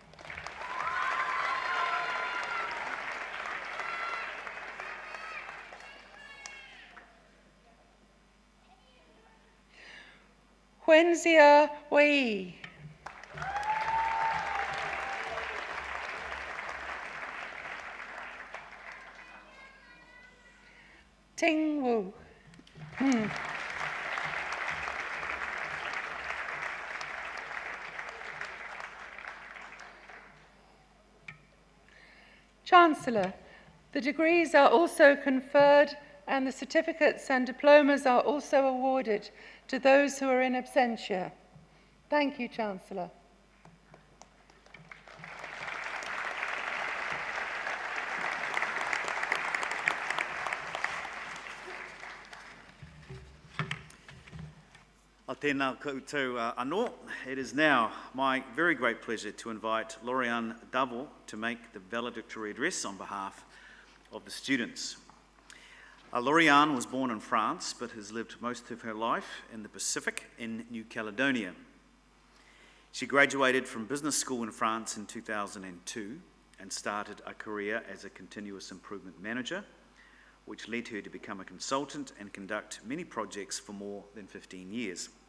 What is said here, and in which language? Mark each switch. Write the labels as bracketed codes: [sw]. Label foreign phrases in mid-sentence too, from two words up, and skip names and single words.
[en] Wenzia Wei. Ting Wu. Chancellor, the degrees are also conferred and the certificates and diplomas are also awarded to those who are in absentia. Thank you, Chancellor. [mi] Tēnā koutou anō. [en] It is now my very great pleasure to invite Lauriane Davo to make the valedictory address on behalf of the students. Lauriane was born in France but has lived most of her life in the Pacific in New Caledonia. She graduated from business school in France in 2002 and started a career as a continuous improvement manager, which led her to become a consultant and conduct many projects for more than 15 years.